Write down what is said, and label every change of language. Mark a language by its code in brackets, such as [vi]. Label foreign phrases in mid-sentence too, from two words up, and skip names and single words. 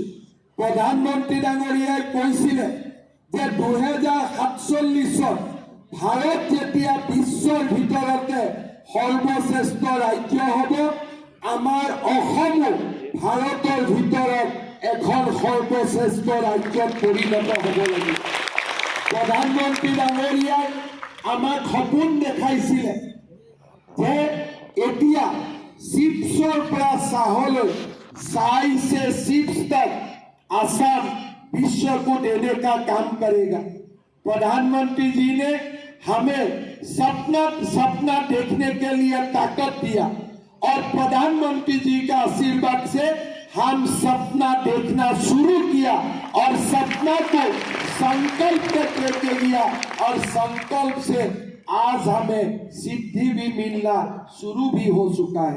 [as] প্ৰধানমন্ত্ৰী ডাঙৰীয়াই কৈছিলে যে 2047 ভাৰত যেতিয়া বিশ্বৰ ভিতৰতে সৰ্বশ্ৰেষ্ঠ ৰাজ্য হ'ব, আমাৰ অসমো ভাৰতৰ ভিতৰত এখন সৰ্বশ্ৰেষ্ঠ ৰাজ্যত পৰিণত হ'ব লাগিব। প্ৰধানমন্ত্ৰী ডাঙৰীয়াই আমাক সপোন দেখাইছিলে যে এতিয়া চিপছৰ পৰা চাহলৈ, [hi] चाय से चिप्स तक असम विश्व को देने का काम करेगा। प्रधानमंत्री जी ने हमें सपना देखने के लिए ताकत दिया और प्रधानमंत्री जी का आशीर्वाद से हम सपना देखना शुरू किया और सपना को संकल्प करके लिया और संकल्प से आज हमें सिद्धि भी मिलना शुरू भी हो चुका है।